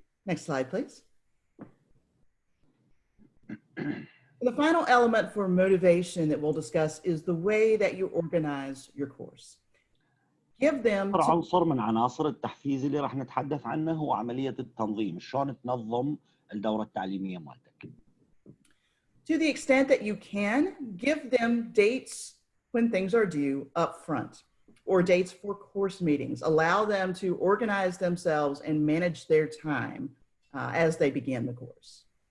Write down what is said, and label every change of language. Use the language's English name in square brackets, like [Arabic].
[English] Next slide, please. The final element for motivation that we'll discuss is the way that you organize your course. Give them [Arabic] عنصر من عناصر التحفيز اللي راح نتحدث عنه هو عملية التنظيم، شلون تنظم الدورة التعليمية مالتك. [English] To the extent that you can, give them dates when things are due up front or dates for course meetings. Allow them to organize themselves and manage their time as they begin the course.